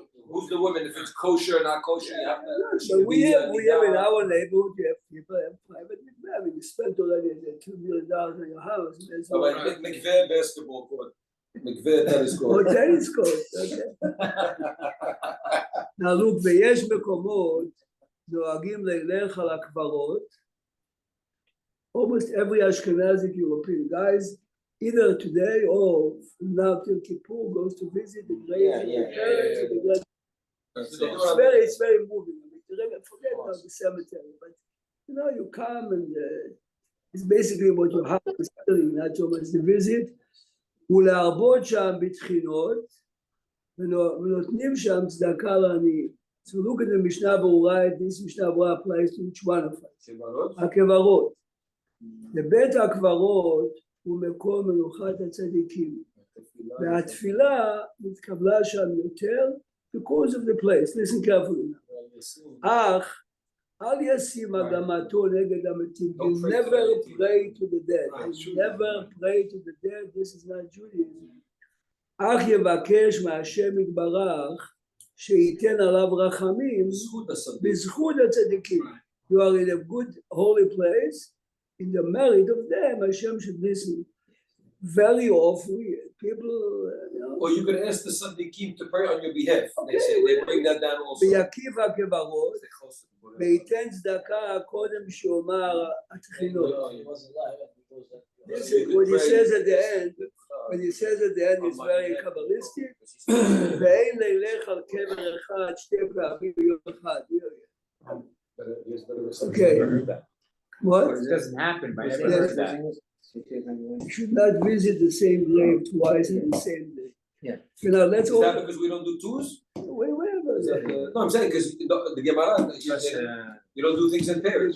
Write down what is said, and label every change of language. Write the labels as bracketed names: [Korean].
[English] Who's the women? If it's kosher or not kosher, you have to. But we have in our neighborhood, you have people have private mikveh. I mean, you spent already $2 million on your house. There's no- McVeigh basketball court, McVeigh tennis or court. tennis court, okay. Now look, [Hebrew] ויש מקומות נוהגים ללך על הקברות. [English] Almost every Ashkenazi European guys, either today or from now till Kippur, goes to visit the graves of their parents. And the grand- it's very moving. I mean, forget about the cemetery, but you know, you come and it's basically what you have is not so much the visit. [Hebrew] ולהרבות שם בתחינות, ונותנים שם צדקה לעניים. [English] So look at the Mishnah Berurah, this Mishnah Berurah applies to each one of us. [Hebrew] הקברות. לבית הקברות הוא מקום מנוחת הצדיקים. והתפילה מתקבלה שם יותר [English] because of the place. Listen carefully now. [Hebrew] אך אל ישים מגמתו נגד המתים. [English] You never pray to the dead. You never pray to the dead. This is not Judaism. [Hebrew] אך יבקש מהשם יתברך שייתן עליו רחמים בזכות הצדיקים. [English] You are in a good holy place. In the merit of them, Hashem should listen. Very often, people, you know. Or you can ask the Sadiqim to pray on your behalf. Okay. They say they bring that down also. [Hebrew] ויקיף הקברות, וייתן צדקה קודם שיאמר התחילות. [English] This is what he says at the end. When he says at the end, it's very Kabbalistic. [Hebrew] ואין לילך על קבר אחד שתי פעמים ביום אחד. [English] Okay. What? It doesn't happen, but I never Yes. heard that. You should not visit the same grave twice in the same day. Yeah. You know, let's Is all. that because we don't do twos? Wherever. No, I'm saying because the Gemara, you don't do things in pairs.